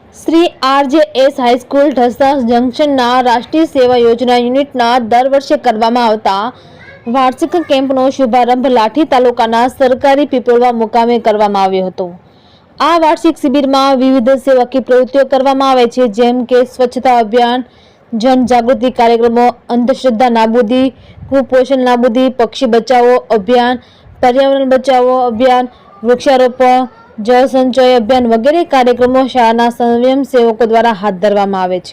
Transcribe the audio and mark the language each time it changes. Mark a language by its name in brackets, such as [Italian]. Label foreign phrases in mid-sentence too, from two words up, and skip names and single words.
[Gujarati] શ્રી RJS હાઈસ્કૂલ ઢસા જંક્શનના રાષ્ટ્રીય સેવા યોજના યુનિટના દર વર્ષે કરવામાં આવતા વાર્ષિક કેમ્પનો શુભારંભ લાઠી તાલુકાના સરકારી પીપળવા મુકામે કરવામાં આવ્યો હતો। આ વાર્ષિક શિબિરમાં વિવિધ સેવાકીય પ્રવૃત્તિઓ કરવામાં આવે છે, જેમ કે સ્વચ્છતા અભિયાન, જનજાગૃતિ કાર્યક્રમો, અંધશ્રદ્ધા નાબૂદી, કુપોષણ નાબૂદી, પક્ષી બચાવો અભિયાન, પર્યાવરણ બચાવો અભિયાન, વૃક્ષારોપણ, જળ સંચય અભિયાન વગેરે કાર્યક્રમો શાળાના સ્વયંસેવકો દ્વારા હાથ ધરવામાં આવે છે।